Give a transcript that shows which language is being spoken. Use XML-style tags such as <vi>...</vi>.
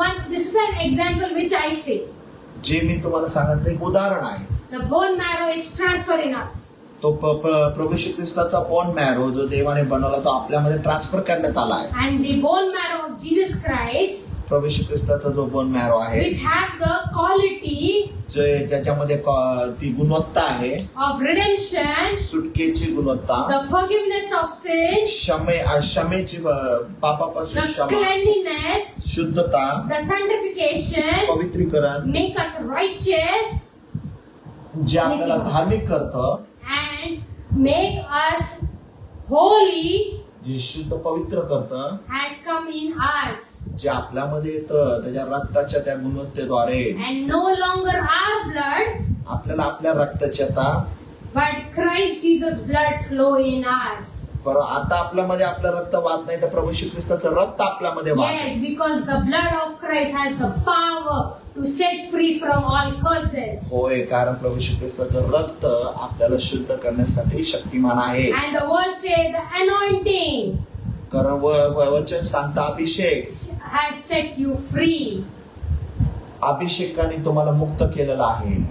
<en>This is an example which I say.</en> <mr>जे मी तुम्हाला सांगत एक उदाहरण आहे.</mr> <en>The bone marrow is transferred in us.</en> <mr>तो प्रभू श्री ख्रिस्ताचा बोन मॅरो जो देवाने बनवला तो आपल्यामध्ये ट्रान्सफर करण्यात आला आहे.</mr> <en>And the bone marrow of Jesus Christ,</en> <mr>प्रभू श्री ख्रिस्ताचा जो बोन मॅरो आहे,</mr> <en>which have the quality</en> <mr>जे ज्याच्यामध्ये ती गुणवत्ता आहे,</mr> <en>of redemption,</en> <mr>सुटकेची गुणवत्ता,</mr> <en>the forgiveness of sin,</en> <mr>क्षमेची पापापासून</mr> <en>the</en> <mr>क्षमा,</mr> <en>cleanliness,</en> <mr>शुद्धता,</mr> <en>the sanctification,</en> <mr>पवित्रीकरण,</mr> <en>make us righteous,</en> <mr>जे आपल्याला धार्मिक करतं,</mr> <en>and make us holy,</en> <mr>जे शुद्ध पवित्र करतं,</mr> <en>has come in us.</en> <mr>जे आपल्यामध्ये येतं त्याच्या रक्ताच्या त्या गुणवत्तेद्वारे.</mr> <en>And no longer our blood,</en> <mr>आपल्याला आपल्या रक्ताची आता,</mr> <en>but Christ Jesus blood flow in us.</en> <mr>बरं, आता आपल्यामध्ये आपलं रक्त वाहत नाही तर प्रभू श्री ख्रिस्ताचं रक्त आपल्यामध्ये वाहत.</mr> <en>Yes, because the blood of Christ has the power to set free from all curses.</en> <mr>होय, कारण प्रभू श्री ख्रिस्ताचं रक्त आपल्याला शुद्ध करण्यासाठी शक्तिमान आहे.</mr> <en>And the word say the anointing</en> <mr>कारण वचन सांगता अभिषेक</mr> <en>has set you free.</en> <mr>अभिषेकाने तुम्हाला मुक्त केलेला आहे.</mr>